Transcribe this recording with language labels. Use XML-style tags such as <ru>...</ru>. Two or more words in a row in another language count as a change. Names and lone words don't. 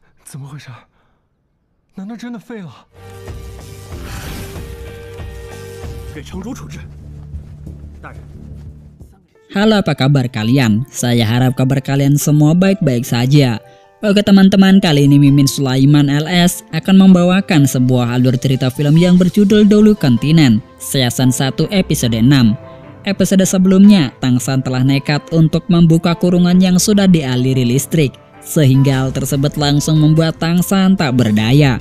<zh>怎么回事？难道真的废了？给城主处置。大人。</zh> <id>Halo, apa kabar kalian? Saya harap kabar kalian semua baik-baik saja. Oke teman-teman, kali ini Mimin Sulaiman LS akan membawakan sebuah alur cerita film yang berjudul Dolu Kontinen, Season 1 episode 6. Episode sebelumnya, Tangsan telah nekat untuk membuka kurungan yang sudah dialiri listrik, sehingga hal tersebut langsung membuat Tangsan tak berdaya.</id>